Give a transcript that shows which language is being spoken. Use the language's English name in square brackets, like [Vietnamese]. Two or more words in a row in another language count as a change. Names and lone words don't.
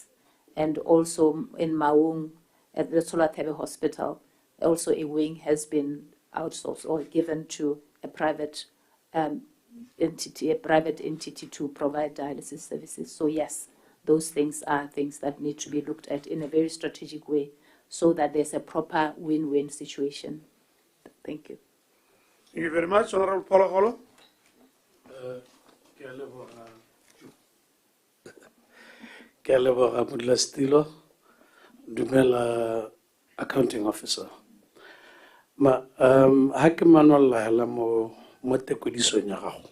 [English] And also in Maung, at the Solatebe Hospital, also a wing has been outsourced or given to a private entity to provide dialysis services. So yes, those things are things that need to be looked at in a very strategic way so that there's a proper win-win situation. Thank you. Thank you very much, Honorable Pologolo. [Tswana] Ke a leboga Modulasetilo, dumela [English] accounting officer. [Tswana] Ma ha ke manolla hela mo tekodisong ya gago.